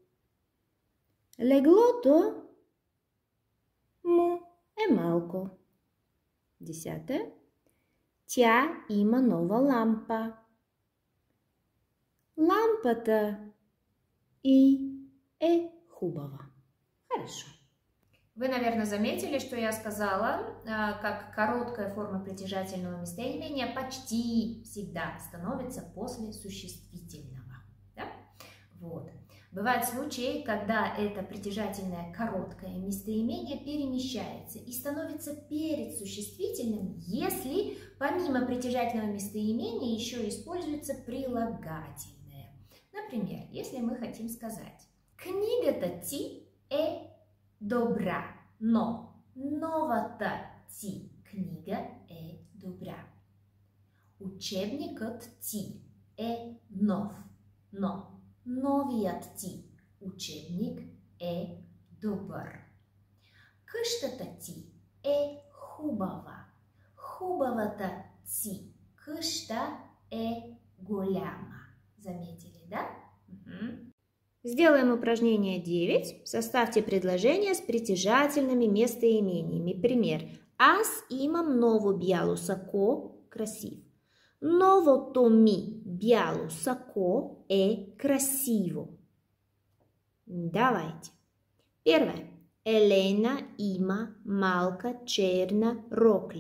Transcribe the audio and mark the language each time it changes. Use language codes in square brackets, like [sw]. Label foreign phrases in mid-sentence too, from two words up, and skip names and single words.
[bg] Леглото му е малко. Десето – тя има нова лампа. Лампата и е хубава. [ru] Хорошо. Вы, наверное, заметили, что я сказала, как короткая форма притяжательного местоимения почти всегда становится после существительного. Да? Вот. Бывают случаи, когда это притяжательное короткое местоимение перемещается и становится перед существительным, если помимо притяжательного местоимения еще используется прилагательное. Например, если мы хотим сказать [bg] «Книгата ти е добра, но новата ти книга е добра». Учебникът ти е нов, но новият ти учебник е добър. Къщата ти е хубава. Хубавата ти къща е голяма. [ru] Заметили, да? Сделаем упражнение 9. Составьте предложения с притяжательными местоимениями. Пример. [bg] Аз имам ново бяло сако, красив. Новото ми бяло сако е красиво. Давайте. Първо. Елена има малка черна рокля.